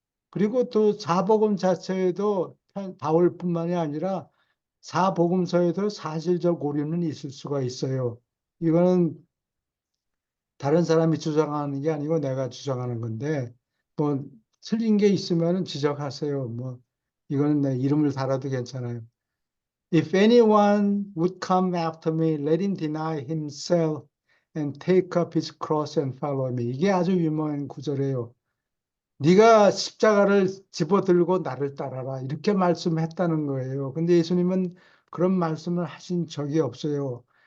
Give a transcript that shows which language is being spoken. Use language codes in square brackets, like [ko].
[ko] 그리고 또 사복음 자체에도 바울뿐만이 아니라 사복음서에도 사실적 오류는 있을 수가 있어요. 이거는 다른 사람이 주장하는 게 아니고 내가 주장하는 건데, 뭐 틀린 게 있으면 지적하세요. 뭐 이거는 내 이름을 달아도 괜찮아요. [en] If anyone would come after me, let him deny himself and take up his cross and follow me. [ko] 이게 아주 유명한 구절이에요. 네가 십자가를 집어들고 나를 따라라. 이렇게 말씀했다는 거예요. 근데 예수님은 그런 말씀을 하신 적이 없어요.